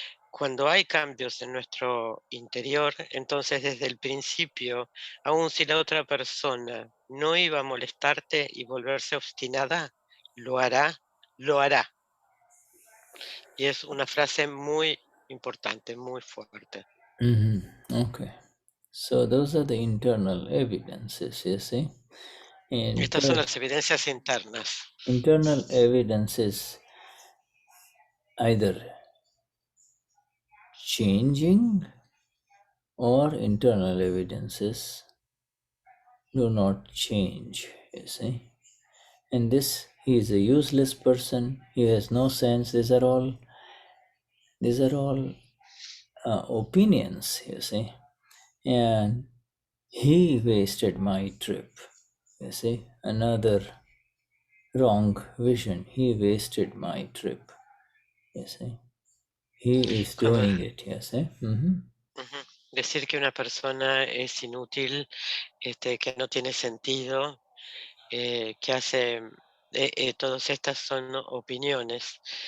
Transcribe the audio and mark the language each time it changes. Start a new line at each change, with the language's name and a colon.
Spanish: Cuando hay cambios en nuestro interior, entonces desde el principio, aun si la otra persona no iba a molestarte y volverse obstinada, lo hará, lo hará. Y es una frase muy importante, muy fuerte.
English: Okay. So those are the internal evidences, you see.
Spanish: Estas son las evidencias internas.
English: Internal evidences either changing or internal evidences do not change, you see. And this, he is a useless person, he has no sense. These are all opinions, you see. And he wasted my trip, you see. Another wrong vision, he wasted my trip, you see. He is
Spanish: Cuando,
English: doing it, you see.
Spanish: decir que una persona es inútil, que no tiene sentido, que hace, todas estas son opiniones.